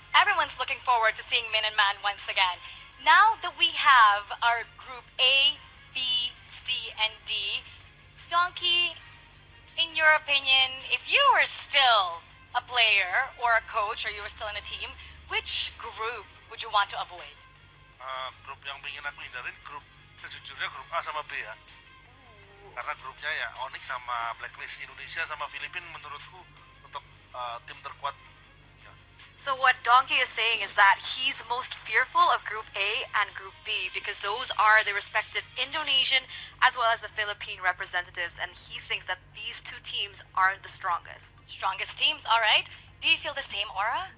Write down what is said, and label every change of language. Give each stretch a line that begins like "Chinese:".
English: Everyone's looking forward to seeing Min and Man once again. Now that we have our Group A, B, C, and D, Donkey, in your opinion, if you were still a player or a coach or you were still in a team, which group would you want to avoid?
Indonesian: Grup yang pengen aku hindarin sejujurnya grup A sama B ya. Karena grupnya ya Onyx sama Blacklist. Indonesia sama Filipina menurutku untuk tim terkuat. Ya.
English: So what Donkey is saying is that he's most fearful of Group A and Group B because those are the respective Indonesian as well as the Philippine representatives, and he thinks that these two teams are the strongest. Strongest teams, all right. Do you feel the same, Aura?